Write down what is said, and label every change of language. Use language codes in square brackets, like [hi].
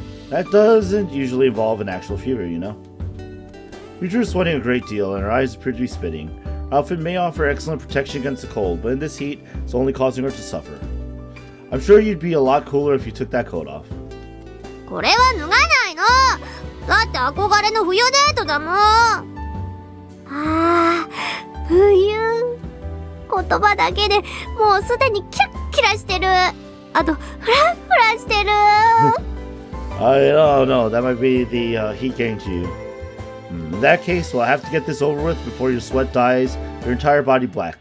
[en] That doesn't usually involve an actual fever, you know. Michiru is sweating a great deal, and her eyes appear to be spitting. Her outfit may offer excellent protection against the cold, but in this heat, it's only causing her to suffer. I'm sure you'd be a lot cooler if you took that coat off. [ja] これは脱がないの。だって憧れの冬デートだもん。あー、冬。言葉だけでもうすでにキラッキラしてる。あとフラフラしてる。 [en] I don't know. That might be the heat getting to you. In that case, we'll have to get this over with before your sweat dyes your entire body black.